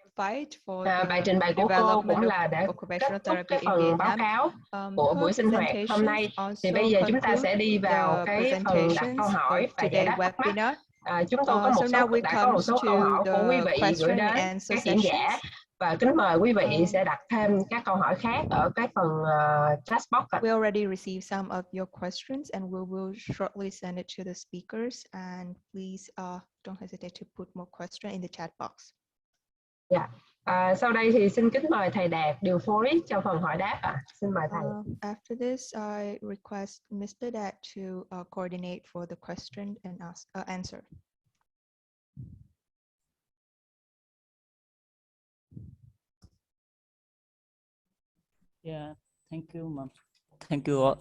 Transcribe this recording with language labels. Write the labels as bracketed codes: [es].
[vi] Bài trình bày của cô cũng là để kết thúc cái phần báo cáo của buổi sinh hoạt hôm nay. Thì bây giờ chúng ta sẽ đi vào cái phần đặt câu hỏi và giải đáp thắc mắc. Chúng tôi có một số câu hỏi của quý vị gửi đến các diễn giả, và kính mời quý vị sẽ đặt thêm các câu hỏi khác ở cái phần chat box. [en] We already received some of your questions and we will shortly send it to the speakers, and please don't hesitate to put more questions in the chat box. [vi] Dạ. Sau đây thì xin kính mời thầy Đạt điều phối cho phần hỏi đáp. Xin mời thầy. [en] After this, I request Mr. Đạt to coordinate for the question and answer. Yeah, thank you, ma'am. Thank you.